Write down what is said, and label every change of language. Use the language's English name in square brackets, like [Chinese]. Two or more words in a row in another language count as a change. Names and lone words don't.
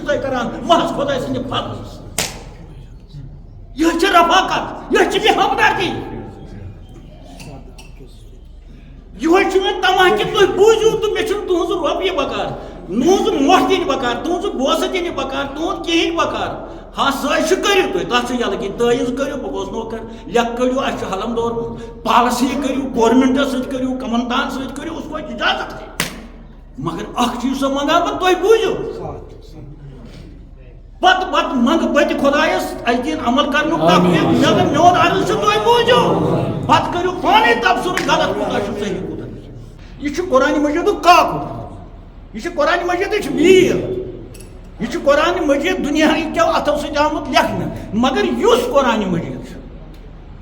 [Kashmiri] کران محض خدا سٕنٛدِ فضلہٕ یہ چھِ رفاقت یہ چھِ ہمدردی یہ چھُ مےٚ تمام کہِ تُہۍ بوٗزِو تہٕ مےٚ چھُنہٕ تُہٕنٛز رۄپیہِ بکار تُہٕنٛز مۄٹھ دِنہِ بکار تُہٕنٛز بوسہٕ دِنہِ بکار تُہُنٛد کِہیٖنۍ بکار ہاں سٲزشہِ کٔرِو تُہۍ تَتھ چھُ یلہٕ کہِ تٲیٖز کٔرِو بہٕ گوٚژھ نوکر لیکھ کٔڑِو اَسہِ چھُ حلم دورمُت پالسی کٔرِو گورمنٹس سۭتۍ کٔرِو کمندان سۭتۍ کٔرِو [Urdu] اس کو اجازت [Kashmiri] مگر اکھ چیٖز سۄ منگان بہٕ تُہۍ بوٗزِو پتہٕ منگہٕ بہٕ تہِ خۄدایس اَسہِ دِیِن عمل کرنُک توفیٖق مےٚ دوٚپ میون عرض چھُ تُہۍ بوٗزِو پتہٕ کٔرِو پانے تبصرٕ غلط کوٗتاہ چھُ صحیح کوٗتاہ یہ چھُ قرآنِ مجیٖدُک کاکُد یہ چھُ قرآنِ مجیٖدٕچ میٖل یہ چھُ قرآنِ مجیٖد دُنیاہٕکیو اَتھو سۭتۍ آمُت لیکھنہٕ مگر یُس قرآنِ مجیٖد چھُ